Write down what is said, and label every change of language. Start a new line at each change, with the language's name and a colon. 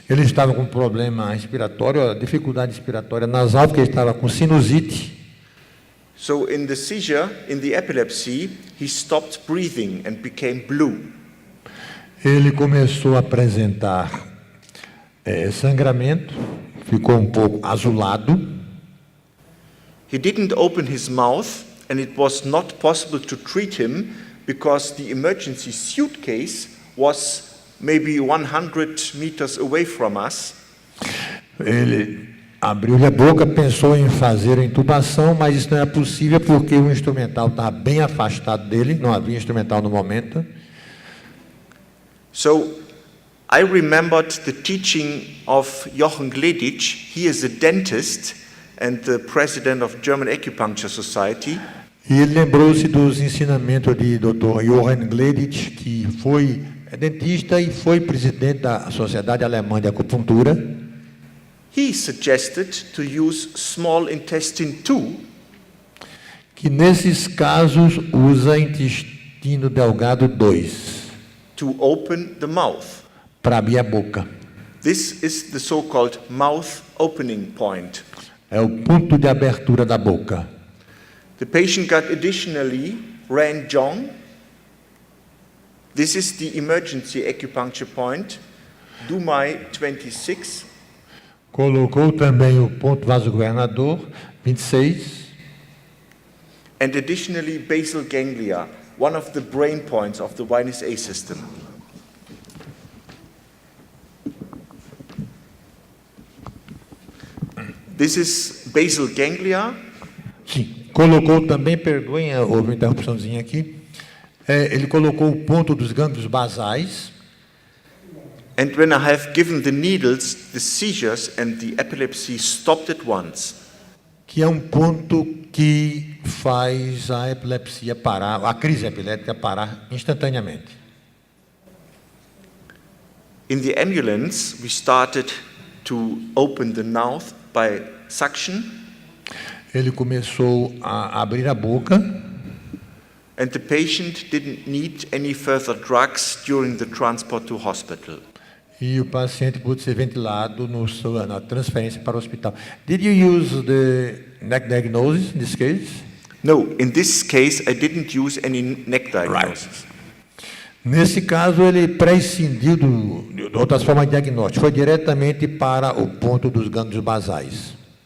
Portuguese: ele estava com problema respiratório, dificuldade respiratória nasal, porque ele estava com sinusite.
English: So in the seizure, in the epilepsy, he stopped breathing and became blue.
Portuguese: Ele começou a apresentar sangramento, ficou um pouco azulado.
English: He didn't open his mouth, and it was not possible to treat him because the emergency suitcase was maybe 100 meters away from us.
Portuguese: Ele abriu-lhe a boca, pensou em fazer a intubação, mas isso não era possível porque o instrumental estava bem afastado dele, não havia instrumental no momento.
English: So I remembered the teaching of Jochen Gleditsch. He is a dentist and the president of German Acupuncture Society.
Portuguese: E ele lembrou-se dos ensinamentos de Dr. Johann Gleditsch, que foi dentista e foi presidente da Sociedade Alemã de Acupuntura.
English: He suggested to use small intestine 2
Portuguese: que nesses casos usa intestino delgado 2
English: to open the mouth.
Portuguese: para abrir a boca.
English: This is the so-called mouth opening point.
Portuguese: É o ponto de abertura da boca.
English: The patient got additionally Ranjong. This is the emergency acupuncture point, Dumai 26.
Portuguese: Colocou também o ponto vasogovernador 26
English: and additionally basal ganglia, one of the brain points of the Vinus A system. This is basal ganglia.
Portuguese: Sim, colocou também, perdoem, houve uma interrupçãozinha aqui, ele colocou o ponto dos gânglios basais,
English: And when I have given the needles, the seizures and the epilepsy stopped at once.
Portuguese: que é um ponto que faz a epilepsia parar, a crise epilética parar instantaneamente.
English: In the ambulance, we started to open the mouth by suction,
Portuguese: Ele começou a abrir a boca
English: and the patient didn't need any further drugs during the transport to hospital.
Portuguese: e o paciente pôde ser ventilado na transferência para o hospital.
English: Did you use the neck diagnosis in this case? No, in this case, I didn't use any neck diagnosis.
Portuguese: Nesse caso, ele prescindiu de outras formas de diagnóstico, foi diretamente para o ponto dos gânglios basais.